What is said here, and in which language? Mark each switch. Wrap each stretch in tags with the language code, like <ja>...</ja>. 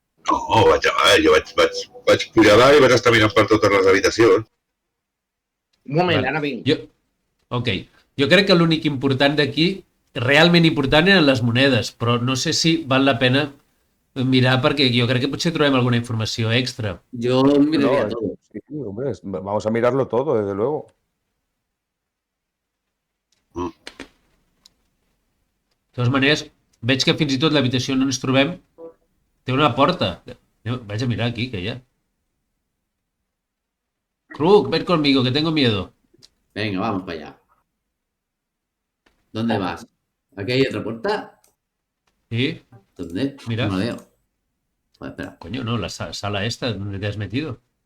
<ca>No, jo vaig pujar dalt i vaig estar mirant per totes les habitacions. Un moment, Vale. ara vinc. Jo crec que l'únic important d'aquí, realment important, eren les monedes, però no sé si val la pena mirar perquè jo crec que potser trobem alguna informació extra.</ca> <es>yo miraría No, todo. sí, hombre, vamos a mirarlo todo, desde luego.</es> <ca>De totes maneres, veig que fins i tot l'habitació on ens trobem té una porta. Vaig a mirar aquí, que hi ha.</ca> <es>Kruk, ven conmigo, que tengo miedo. Venga, vamos para allá. ¿Dónde vas? ¿Aquí hay otra puerta? Sí, ¿Dónde? Mira. No la veo. Joder, espera. coño, no, la sala esta donde te has metido.</es>